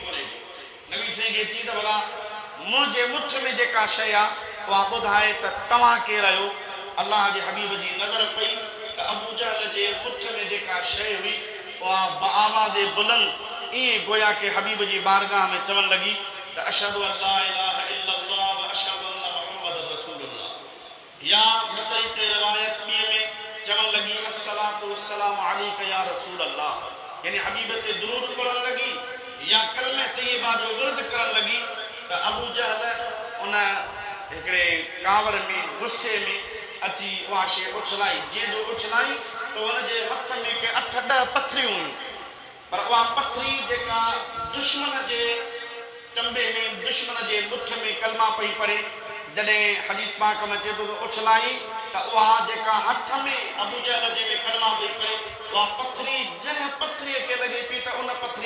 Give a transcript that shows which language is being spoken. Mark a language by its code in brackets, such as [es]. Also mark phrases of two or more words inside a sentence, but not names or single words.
[sd] कोन्हे नबी साईं खे चई त भला मुंहिंजे मुठ में जेका शइ आहे उहा ॿुधाए त तव्हां केरु आहियो अल्लाह जे हबीब जी नज़र पई त अबू जहल जे मुठ में जेका शइ हुई उहा आवाज़ बुलंद ईअं गोया के हबीब जी बारगाह में चवणु लॻी त [ar] أشهد أن لا إله إلا الله و أشهد أن محمد رسول الله [sd] या तरीक़े रिवायत ॿिए में चवणु लॻी [ar] الصلاة والسلام عليك يا رسول الله [sd] यानी हबीब ते दुरूद पढ़ण लगी या कलमे तय्यबा जो विर्द करण लगी त अबू जहल उन हिकिड़े कांवर में गुस्से में अची उहा शइ उछलाई जीअं जो उछलाई त हुनजे हथ में के 8-10 पथरियूं हुयूं पर उहा पथरी जेका दुश्मन जे चंबे में दुश्मन जे मुठ में कलमा पई पड़े जॾहिं हदीस पाक में अचे थो त उछलाई त उहा जेका हथ में अबू जहल जे में कलमा पई पड़े उहा पथरी जंहिं पथरीअ खे लॻे पई त उन पथरी